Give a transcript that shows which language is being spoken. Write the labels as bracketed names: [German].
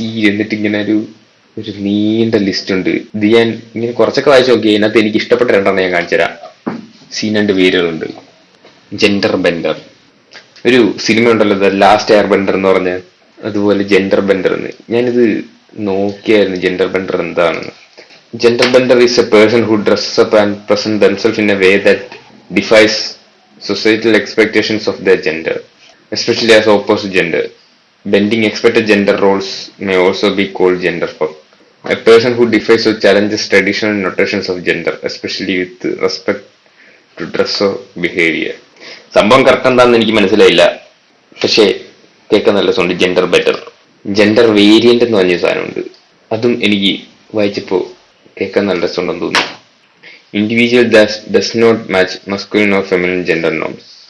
[Malayalam] എന്നിട്ട് ഇങ്ങനെ ഒരു നീണ്ട ലിസ്റ്റ് ഉണ്ട്. ഇത് ഞാൻ ഇങ്ങനെ കുറച്ചൊക്കെ വായിച്ചു നോക്കി. അതിനകത്ത് എനിക്ക് ഇഷ്ടപ്പെട്ട രണ്ടെണ്ണം ഞാൻ കാണിച്ചു തരാം. രണ്ട് പേരുകളുണ്ട്. ജെൻഡർ ബെൻഡർ. ഒരു സിനിമ ഉണ്ടല്ലോ, ദ ലാസ്റ്റ് എയർ ബെൻഡർ എന്ന് പറഞ്ഞ, അതുപോലെ ജെൻഡർ ബെൻഡർ എന്ന്. ഞാനിത് നോക്കിയായിരുന്നു ജെൻഡർ ബെൻഡർ എന്താണെന്ന്. [English] Gender bender is a person who dresses up and presents themselves in a way that defies societal expectations of their gender, especially as opposite gender. Bending expected gender roles may also be called gender fuck. A person who defies or challenges traditional notations of gender, especially with respect to dress or behavior. [Malayalam] സംഭവം correct എന്താണെന്ന് എനിക്ക് മനസ്സിലായില്ല, പക്ഷേ കേൾക്കാൻ നല്ല sound. Gender better, gender variant എന്ന് പറഞ്ഞ സാധനമുണ്ട്. അതും എനിക്ക് വായിച്ചപ്പോ കേൾക്കാൻ നല്ല രസമുണ്ടെന്ന് തോന്നുന്നു. [English] Individual does not match masculine or feminine gender norms.